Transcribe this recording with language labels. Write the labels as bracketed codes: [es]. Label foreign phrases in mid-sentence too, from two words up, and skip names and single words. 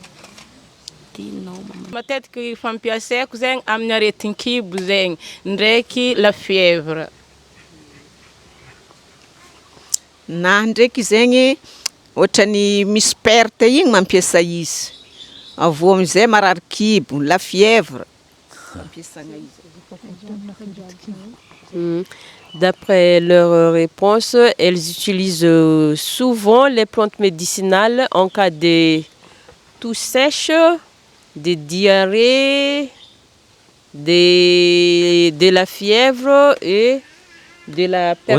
[mg] Matetiky fampiasaiko zegny amin'ny aretin-kibo zegny ndraiky [fr] la fièvre. [mg] Na ndraiky zegny ohatrany misy perte igny mampiasa izy. Avy eo am'zay marary kibo, [fr] la fièvre. [mg] Fampiasagna izy. [fr] D'après leur réponse, elles utilisent souvent les plantes médicinales en cas de toux sèche, de diarrhée, de la fièvre et de la perte